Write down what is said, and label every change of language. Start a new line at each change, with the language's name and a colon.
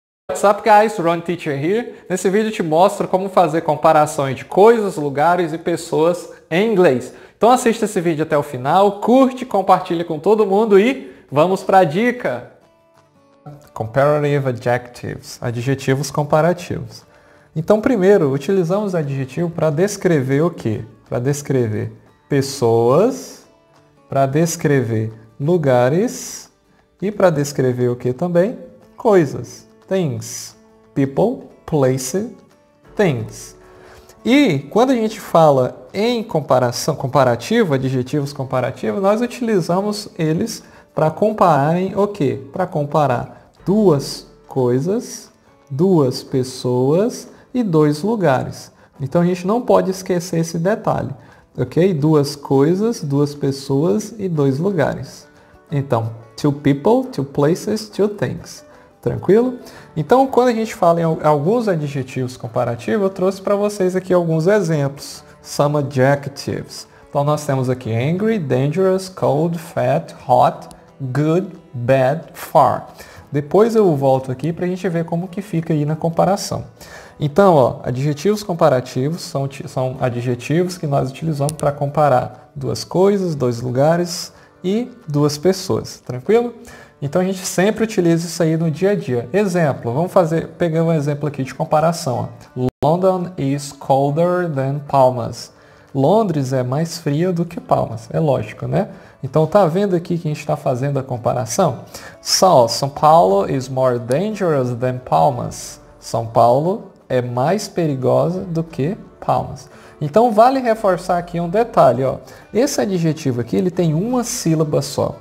English: What's up guys, Ron Teacher here.
Portuguese: Nesse vídeo eu te mostro como fazer comparações de coisas, lugares e pessoas em inglês. Então assista esse vídeo até o final, curte, compartilha com todo mundo e vamos para a dica!
English: Comparative adjectives,
Portuguese: adjetivos comparativos. Então primeiro, utilizamos adjetivo para descrever o quê? Para descrever pessoas, para descrever lugares e para descrever o que também? Coisas.
English: Things. People, place, things.
Portuguese: E quando a gente fala em comparação, comparativo, adjetivos comparativos, nós utilizamos eles para compararem o quê? Para comparar duas coisas, duas pessoas e dois lugares. Então a gente não pode esquecer esse detalhe, ok? Duas coisas, duas pessoas e dois lugares.
English: Então, two people, two places, two things.
Portuguese: Tranquilo? Então, quando a gente fala em alguns adjetivos comparativos, eu trouxe para vocês aqui alguns exemplos.
English: Some adjectives.
Portuguese: Então, nós temos aqui
English: angry, dangerous, cold, fat, hot, good, bad, far.
Portuguese: Depois eu volto aqui para a gente ver como que fica aí na comparação. Então, ó, adjetivos comparativos são adjetivos que nós utilizamos para comparar duas coisas, dois lugares e duas pessoas. Tranquilo? Então a gente sempre utiliza isso aí no dia a dia. Exemplo, vamos pegar um exemplo aqui de comparação. Ó.
English: London is colder than Palmas.
Portuguese: Londres é mais fria do que Palmas, é lógico, né? Então tá vendo aqui que a gente está fazendo a comparação?
English: São Paulo is more dangerous than Palmas.
Portuguese: São Paulo é mais perigosa do que Palmas. Então vale reforçar aqui um detalhe, ó. Esse adjetivo aqui, ele tem uma sílaba só.